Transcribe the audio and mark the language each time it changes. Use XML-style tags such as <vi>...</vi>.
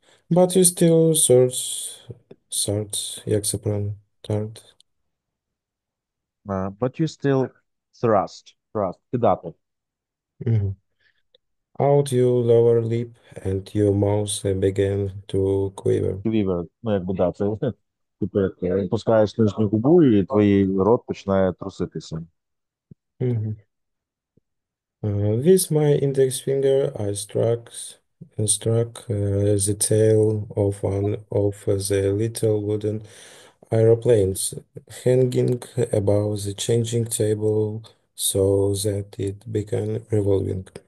<en>But you still search,</en> <uk>як це правильно?</uk> <en>Tart. But you still thrust, кидати. Мгм. Out your lower lip and your mouth began to quiver. Quiver.</en> <uk>Ну, якби, да, це, типу, як пускаєш нижню губу, і твій рот починає труситися. Mhm.</uk> <en>With my index finger, I struck the tail of one of the little wooden aeroplanes hanging above the changing table so that it began revolving.</en>